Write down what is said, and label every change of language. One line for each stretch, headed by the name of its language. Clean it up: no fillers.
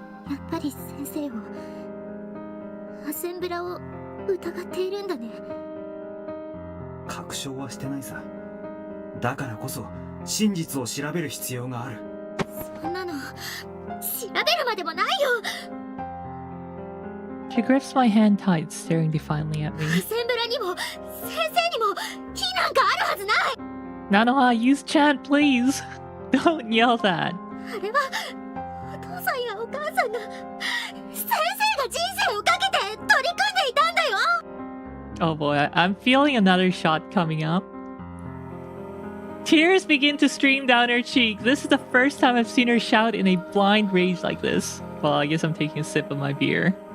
Japanese: やっぱり先生をアセンブラを疑っているんだね。確証はしてないさ。だからこそ真実を調べる必要がある。そんなの調べるまでもないよ。
English: She grips my hand tight, staring defiantly at me.
Japanese: アセンブラにも先生にも非なんかあるはずない。
English: Nanoha, use chant, please. Don't yell that.
Japanese: あれはお父さんやお母さんが先生が人生をかけて取り組んでいたんだよ。
English: Oh boy, I'm feeling another shot coming up. Tears begin to stream down her cheek. This is the first time I've seen her shout in a blind rage like this. Well, I guess I'm taking a sip of my beer.